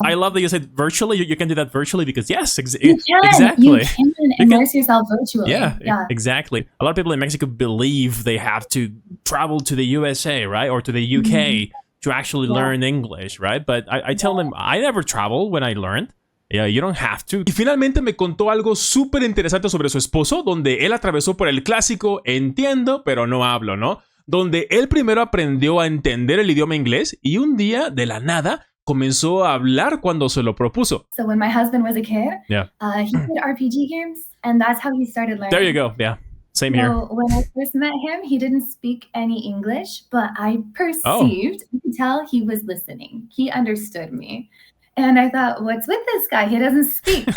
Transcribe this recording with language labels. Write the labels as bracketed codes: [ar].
[en] I love that you said virtually. You can do that virtually because yes, you exactly. You can immerse yourself virtually. Yeah, exactly. A lot of people in Mexico believe they have to travel to the USA, right? Or to the UK to actually learn English, right? But I tell them, I never travel when I learned. Yeah, you don't have to. [es] Y finalmente me contó algo súper interesante sobre su esposo, donde él atravesó por el clásico entiendo, pero no hablo, ¿no? Donde él primero aprendió a entender el idioma inglés y un día, de la nada, comenzó a hablar cuando se lo propuso. [en] So when my husband was a kid, he did RPG games, and that's how he started learning. There you go, yeah. Same here. When I first met him, he didn't speak any English, but I perceived, you could tell he was listening. He understood me. And I thought, what's with this guy? He doesn't speak.